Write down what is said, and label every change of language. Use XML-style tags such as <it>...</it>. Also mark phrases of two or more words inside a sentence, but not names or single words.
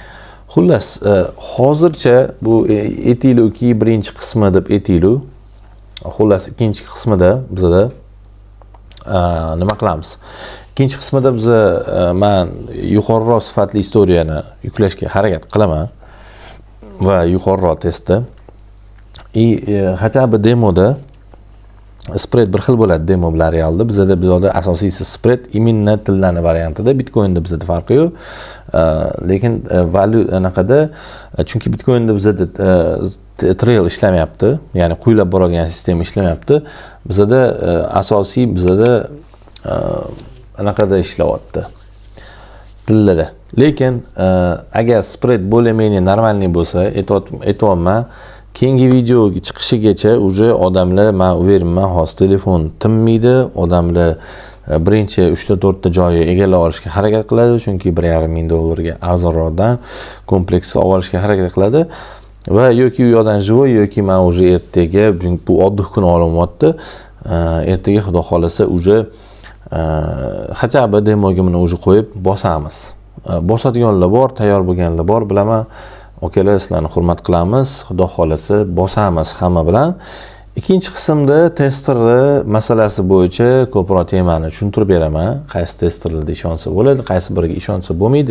<uz>Xullas, hozircha bu etilu 2 birinchi qismi deb etilu Xullas, ikkinchi qismida bizda nima qilamiz? Ikkinchi qismida men yuqoriroq sifatli istoriyani yuklashga harakat qilaman va yuqoriroq testda.</uz> <ru>Хотя бы</ru> <uz>demoda spread bir xil bo'ladi demo bilan realda. Bizda asosiysi spread imенно tillarni variantida, Bitcoinda bizda farqi yo'q. Lekin value anaqada, chunki Bitcoinda bizda trail ishlamayapti, ya'ni quyilab boradigan sistema ishlamayapti. Bizda asosiy anaqada ishlayapti. Tillarda. Lekin agar spread</uz> <ru>более-менее нормальный</ru> <uz>bo'lsa, aytayapman, keyingi video chiqishigacha уже odamlar, men uverman, hozir telefon tinmaydi, odamlar birinchi 3-4 ta joyi egallab olishga harakat qiladi, chunki $1,500 ga arzonroqdan kompleksni olishga harakat qiladi va yoki u yoqdan живой, yoki men уже ertaga, chunki bu oddiy kun olinyapti, ertaga xudo xolasa</uz> <ru>уже хотя бы</ru> <uz>demoga buni уже qo'yib bosamiz. Bosadiganlar bor, tayyor bo'lganlar bor, bilaman. Okalar, sizlarni hurmat qilamiz. Xudo xolasa bosamiz hamma bilan. Ikkinchi qismda testerlar masalasi bo'yicha ko'proq temani tushuntirib beraman. Qaysi testerlarda ishonsa bo'ladi, qaysi biriga ishonsa bo'lmaydi.</uz>